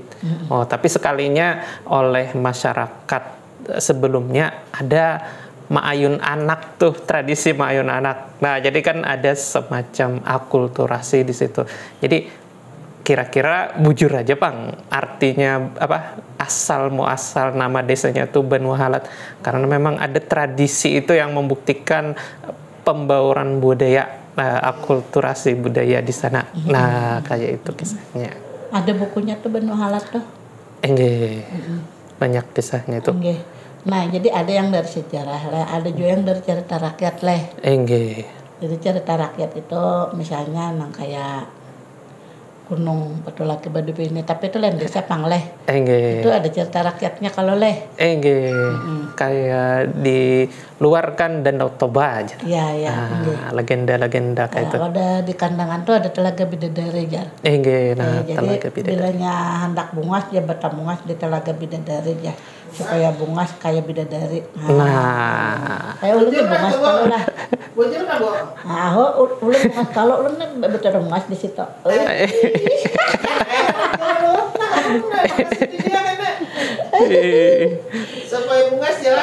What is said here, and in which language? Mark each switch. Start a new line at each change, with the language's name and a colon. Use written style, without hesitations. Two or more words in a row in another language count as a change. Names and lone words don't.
Banjar: Tapi sekalinya oleh masyarakat sebelumnya ada Ma'ayun anak tuh, tradisi Ma'ayun anak.
Indonesian: Nah, jadi kan ada semacam akulturasi di situ.
Banjar: Jadi kira-kira bujur aja Pang, artinya apa, asal muasal nama desanya tuh Banu Halat,
Indonesian: karena memang ada tradisi itu yang membuktikan pembauran budaya, akulturasi budaya di sana.
Banjar: Nah, kayak itu kisahnya. Ada bukunya tuh Banu Halat tuh.
Indonesian: Enggak, banyak kisahnya itu. Enggak. Nah, jadi ada yang dari sejarah lah, ada juga yang dari cerita rakyat leh. Enggak.
Banjar: Jadi cerita rakyat itu misalnya nang kayak Gunung Batu Laki Baduy ini, tapi itu lain desa Pang leh.
Indonesian: Enggak. Itu ada cerita rakyatnya kalau leh. Enggak. Kayak di luar kan Danau Toba aja. Iya, iya. Legenda-legenda kayak itu.
Banjar: Kalau ada di kandangan tuh ada Telaga Bidadari jar.
Indonesian: Enggak, nah Jadi Telaga Bidadari.
Banjar: bilanya hendak bungas ya bata bungas di Telaga Bidadari ya, supaya bungas kayak bidadari. Nah, Kayak ulun tuh bungas kalau lah. Bujur kan, Bu? Nah, ulun bungas kalau ulun kan betul bungas di situ. Supaya bungas jalan.